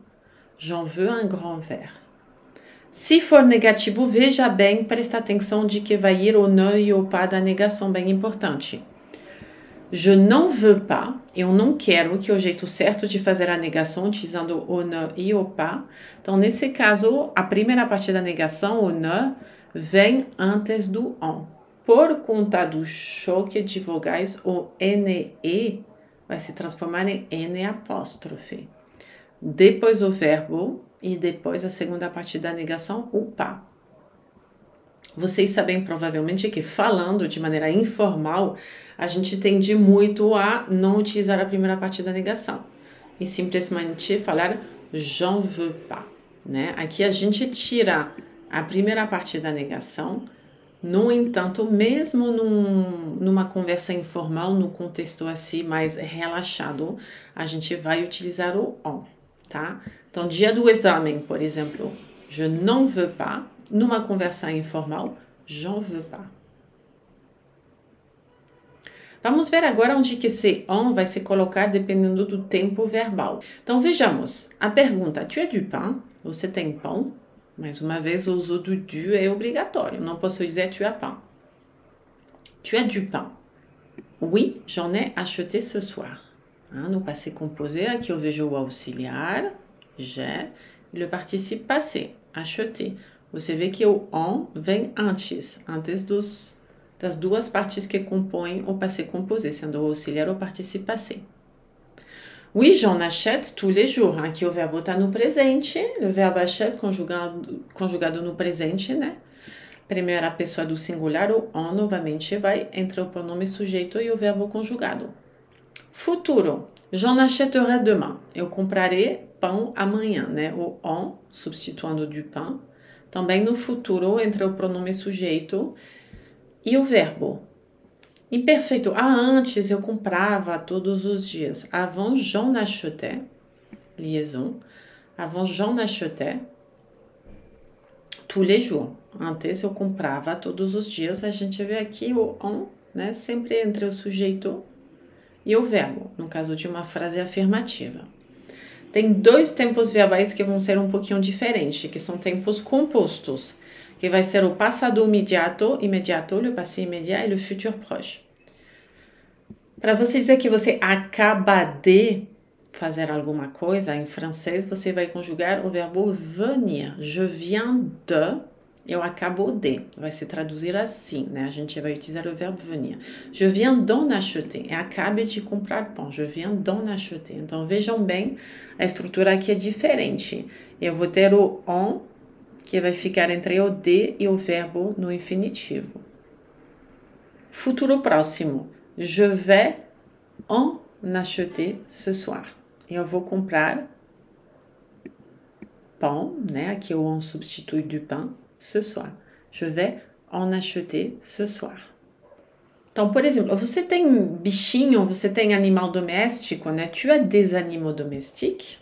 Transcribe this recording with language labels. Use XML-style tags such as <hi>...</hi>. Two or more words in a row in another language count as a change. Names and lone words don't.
<fr>J'en veux un grand verre.</fr> <pt>Se for negativo, veja bem, presta atenção de que vai ir o ne e o pas da negação, bem importante.</pt> <fr>Je n'en veux pas,</fr> <pt>eu não quero, que é o jeito certo de fazer a negação, utilizando o ne e o pas. Então, nesse caso, a primeira parte da negação, o ne, vem antes do on. Por conta do choque de vogais, o NE vai se transformar em N apóstrofe. Depois o verbo e depois a segunda parte da negação, o pas. Vocês sabem provavelmente que falando de maneira informal, a gente tende muito a não utilizar a primeira parte da negação e simplesmente falar</pt> <fr>j'en veux pas,</fr> <pt>né? Aqui a gente tira a primeira parte da negação. No entanto, mesmo numa conversa informal, no contexto assim mais relaxado, a gente vai utilizar o on, tá? Então, dia do exame, por exemplo,</pt> <fr>je n'en veux pas.</fr> <pt>Numa conversa informal,</pt> <fr>j'en veux pas.</fr> <pt>Vamos ver agora onde que esse on vai se colocar dependendo do tempo verbal. Então, vejamos. A pergunta,</pt> <fr>tu as du pain?</fr> <pt>Você tem pão? Mais uma vez, o uso do du é obrigatório. Não posso dizer</pt> <fr>tu as pain. Tu as du pain? Oui, j'en ai acheté ce soir.</fr> <pt>No</pt> <fr>passé composé,</fr> <pt>aqui eu vejo o auxiliar, j'ai, e o</pt> <fr>participe passé,</fr> <pt>acheter. Você vê que o on vem antes das duas partes que compõem o</pt> <fr>passé composé,</fr> <pt>sendo o auxiliar ou o</pt> <fr>participe passé. Oui, j'en achète tous les jours.</fr> <pt>Aqui o verbo está no presente, o verbo achète conjugado no presente, né? Primeira pessoa do singular, o on novamente vai entre o pronome sujeito e o verbo conjugado. Futuro,</pt> <fr>j'en achèterai demain.</fr> <pt>Eu comprarei pão amanhã, né? O on, substituindo</pt> <fr>du pain.</fr> <pt>Também no futuro, entre o pronome sujeito e o verbo. Imperfeito. Antes eu comprava todos os dias.</pt> <fr>Avant, j'en achetais. Liaison. Avant, j'en achetais tous les jours.</fr> <pt>Antes eu comprava todos os dias. A gente vê aqui o on, né? Sempre entre o sujeito e o verbo, no caso de uma frase afirmativa. Tem dois tempos verbais que vão ser um pouquinho diferentes, que são tempos compostos, que vai ser o passado imediato,</pt> <fr>le passé immédiat e le futur proche.</fr> <pt>Para você dizer que você acaba de fazer alguma coisa, em francês você vai conjugar o verbo venir.</pt> <fr>Je viens de,</fr> <pt>eu acabo de. Vai se traduzir assim, né? A gente vai utilizar o verbo venir.</pt> <fr>Je viens d'en acheter.</fr> <pt>Eu acabei de comprar pão.</pt> <fr>Je viens d'en acheter.</fr> <pt>Então, vejam bem, a estrutura aqui é diferente. Eu vou ter o on, que vai ficar entre o de e o verbo no infinitivo. Futuro próximo.</pt> <fr>Je vais en acheter ce soir.</fr> <pt>Eu vou comprar pão, né? Aqui o on substitui</pt> <fr>du pain. Ce soir. Je vais en acheter ce soir.</fr> <pt>Então, por exemplo, você tem bichinho, você tem animal doméstico, né?</pt> <fr>Tu as des animaux domestiques.</fr>